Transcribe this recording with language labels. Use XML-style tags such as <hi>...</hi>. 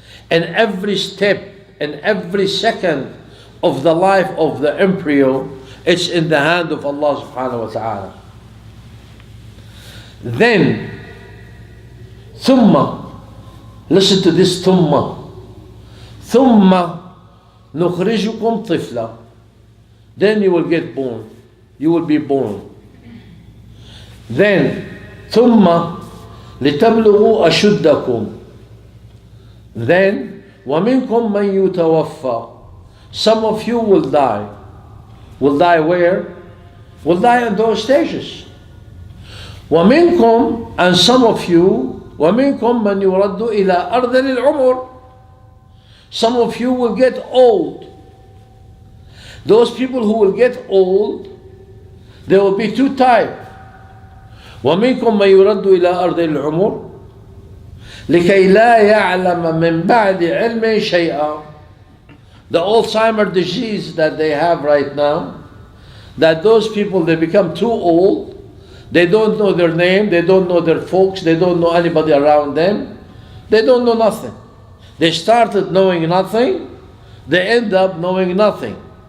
<en>And every step and every second of the life of the embryo, it's in the hand of Allah subhanahu wa ta'ala. Then, ثُمَّ, listen to this</en> <ar>ثُمَّ نُخْرِجُكُمْ طِفْلًا.</ar> <en>Then you will get born. You will be born.</en> <ar>Then, ثُمَّ لِتَبْلُغُوا أَشُدَّكُمْ. Then, وَمِنْكُمْ مَنْ يُتَوَفَّى.</ar> <en>Some of you will die. Will die where? Will die in those stages.</en> <ar>وَمِنْكُمْ,</ar> <en>and some of you,</en> <ar>وَمِنْكُمْ مَنْ يُرَدُّ إِلَىٰ أَرْذَلِ الْعُمُرِ.</ar> <en>Some of you will get old. Those people who will get old, there will be two types.</en> <ar>وَمِنْكُمْ مَنْ يُرَدُّ إِلَىٰ أَرْذَلِ الْعُمُرِ لكي لا يعلم من بعد علم شيئا.</ar> <en>The Alzheimer's disease that they have right now, that those people, they become too old, they don't know their name, they don't know their folks, they don't know anybody around them, they don't know nothing. They started knowing nothing, they end up knowing nothing.</en>